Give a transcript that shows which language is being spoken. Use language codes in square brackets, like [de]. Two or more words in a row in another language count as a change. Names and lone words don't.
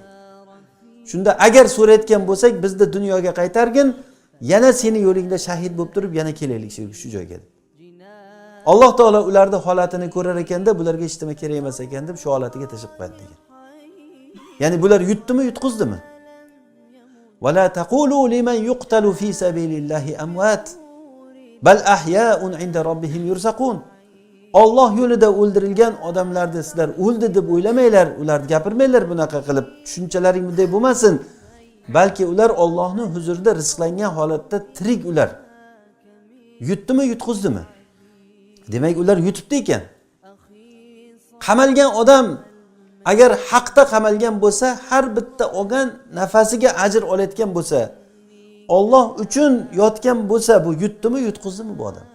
[uz] Shunda agar so'rayotgan bo'lsak, bizni dunyoga qaytargin, yana seni yo'lingda shahid bo'lib turib, yana kelaylik shu joyga. Alloh taolo ularning holatini ko'rar ekanda, bularga hech nima kerak emas ekan deb shu holatiga tashib qo'yadi degan. Ya'ni bular yutdimi, yutqizdimi? [ar] ولا تقولوا لمن يقتل في سبيل الله أموات بل أحياء عند ربهم يرزقون. [uz] Alloh yo'lida o'ldirilgan odamlarni sizlar o'ldi deb o'ylamanglar, ularni gapirmanglar bunaqa qilib. Tushunchalaring bunday bo'lmasin. Balki ular Allohning huzurida rizqlangan holatda tirik ular. Yutdimi, yutqizdimi? Demak, ular yutibdi ekan. Qamalgan odam agar haqda qamalgan bo'lsa, har bitta olgan nafasiga ajr olayotgan bo'lsa, Alloh uchun yotgan bo'lsa, bu yutdimi, yutqizdimi bu odam?